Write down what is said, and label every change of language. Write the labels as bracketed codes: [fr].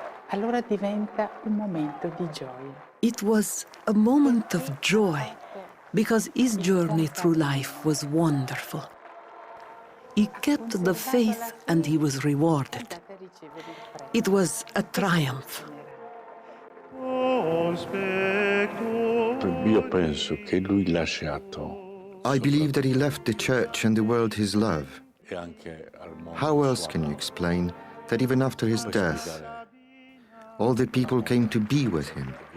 [it] Allora diventa un momento di gioia. [en] It was a moment of joy because his journey through life was wonderful. He kept the faith and he was rewarded. It was a triumph. [it] Io penso che lui lasciato. [en] I believe that he left the church and the world his love. How else can you explain that even after his death, all the people came to be with him?